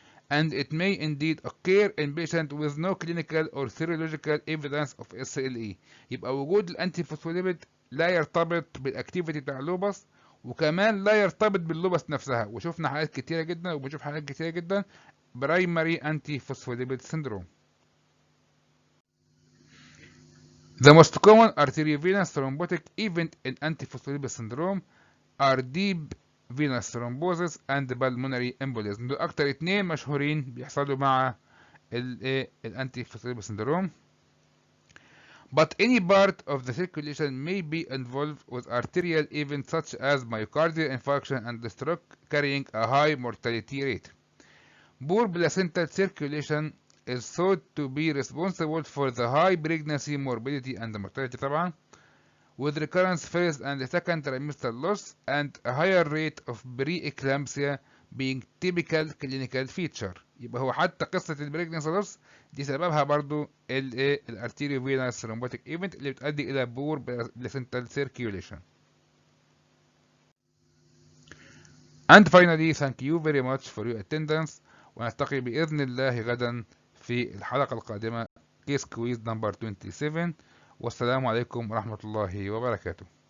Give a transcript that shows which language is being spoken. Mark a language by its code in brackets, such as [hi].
[en] And it may indeed occur in patients with no clinical or serological evidence of SLE. [ar] يبقى وجود الانتيفوسفوليبيد لا يرتبط بالاكتيفيتي بتاع اللوبس، وكمان لا يرتبط باللوبس نفسها. وشفنا حالات كتيرة جدا وبنشوف حالات كتيرة جدا برايمري antiphospholipid syndrome. [en] The most common arteriovenous thrombotic event in antiphospholipid syndrome are deep venous thrombosis and pulmonary embolism. [ar] دول اكتر اتنين مشهورين بيحصلوا مع الانتي فوسفوليبيد syndrome. [en] But any part of the circulation may be involved with arterial events such as myocardial infarction and stroke carrying a high mortality rate. Poor placental circulation is thought to be responsible for the high pregnancy morbidity and mortality طبعا, with recurrence first and second trimester loss and a higher rate of pre-eclampsia being typical clinical feature. [ar] يبقى هو حتى قصة البريجنسي لوس دي سببها برضو الارتيريو فينوس ثرومبوتيك ايفنت اللي بتؤدي الى بور بلاسنتال سيركيوليشن. [en] And finally, thank you very much for your attendance. [ar] ونلتقي بإذن الله غدا في الحلقة القادمة كيس كويز نمبر 27. والسلام عليكم ورحمة الله وبركاته.